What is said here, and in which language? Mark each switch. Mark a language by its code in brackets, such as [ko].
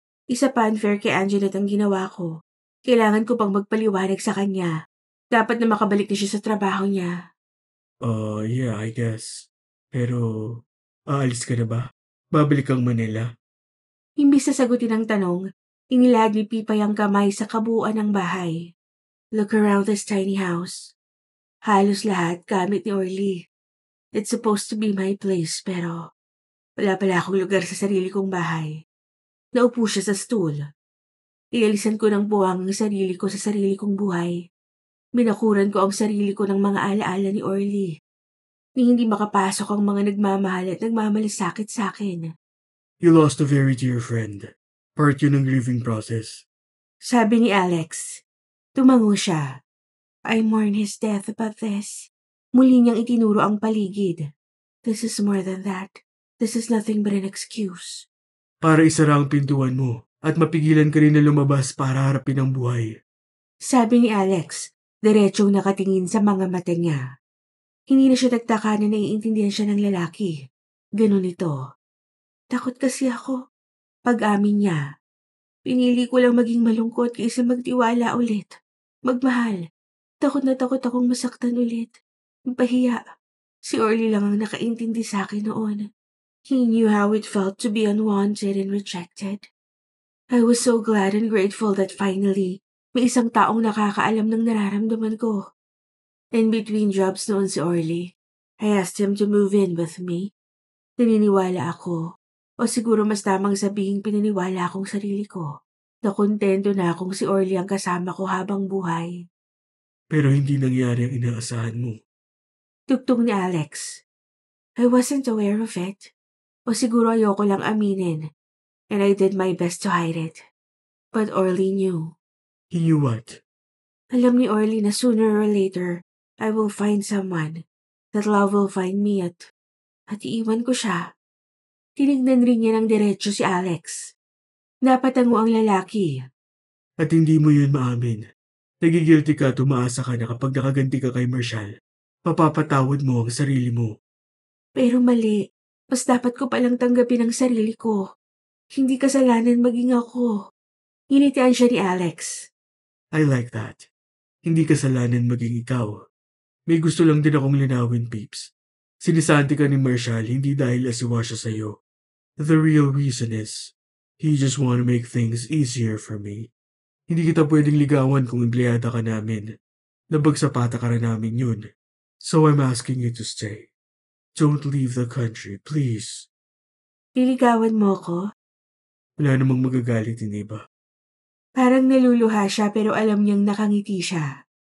[tl] Isa pa unfair kay Anjanette ang ginawa ko. Kailangan ko pang magpaliwanag sa kanya. Dapat na makabalik na siya sa trabaho niya. [en] Yeah, I guess. [tl] Pero, aalis ka na ba? Babalik kang Manila? Imbis na sagutin ang tanong, inilahad ni Pipay ang kamay sa kabuuan ng bahay. [en] Look around this tiny house. [tl] Halos lahat gamit ni Orly. [en] It's supposed to be my place [tl] pero wala pala akong lugar sa sarili kong bahay. Naupo siya sa stool. Inalisan ko ng buwang ang sarili ko sa sarili kong buhay. Binakuran ko ang sarili ko ng mga alaala ni Orly. Ni hindi makapasok ang mga nagmamahal at nagmamalasakit sa akin. [en] You lost a very dear friend. [tl] Part yun ng grieving process. Sabi ni Alex. Tumango siya. [en] I mourn his death but this. [tl] Muli niyang itinuro ang paligid. [en] This is more than that. This is nothing but an excuse. [tl] Para isara ang pintuan mo at mapigilan ka rin na lumabas para harapin ang buhay. Sabi ni Alex, diretsong nakatingin sa mga mata niya. Hindi na siya nagtaka na naiintindihan siya ng lalaki. Ganun ito. Takot kasi ako. Pag-amin niya. Pinili ko lang maging malungkot kaysa magtiwala ulit. Magmahal. Takot na takot akong masaktan ulit. Mapahiya. Si Orly lang ang nakaintindi sa akin noon. [en] He knew how it felt to be unwanted and rejected. I was so glad and grateful that finally, [tl] may isang taong nakakaalam ng nararamdaman ko. In between jobs noon si Orly, [en] I asked him to move in with me. [tl] Naniniwala ako, o siguro mas tamang sabihing pinaniwala akong sarili ko, na kontento na akong si Orly ang kasama ko habang buhay. Pero hindi nangyari ang inaasahan mo. Tugtog ni Alex. [en] I wasn't aware of it. [tl] O siguro ayoko lang aminin, [en] and I did my best to hide it. [tl] But Orly knew. He knew what? Alam ni Orly na [en] sooner or later, I will find someone. That love will find me [tl] at iiwan ko siya. Tinignan rin niya ng diretso si Alex. Napatango ang lalaki. At hindi mo yun maamin. Nagigilty ka at umaasa ka na kapag nakaganti ka kay Marshall, mapapatawad mo ang sarili mo. Pero mali. Mas dapat ko palang tanggapin ang sarili ko. Hindi kasalanan maging ako. Initian siya ni Alex. [en] I like that. [tl] Hindi kasalanan maging ikaw. May gusto lang din akong linawin, Peeps. Sinisanti ka ni Marshall hindi dahil asiwa siya sa'yo. [en] The real reason is, he just want to make things easier for me. [tl] Hindi kita pwedeng ligawan kung empleyada ka namin. Nabagsapata ka rin namin yun. [en] So I'm asking you to stay. Don't leave the country, please. [tl] Liligawan mo ko? Wala namang magagalit, hindi ba? Parang naluluha siya pero alam niyang nakangiti siya.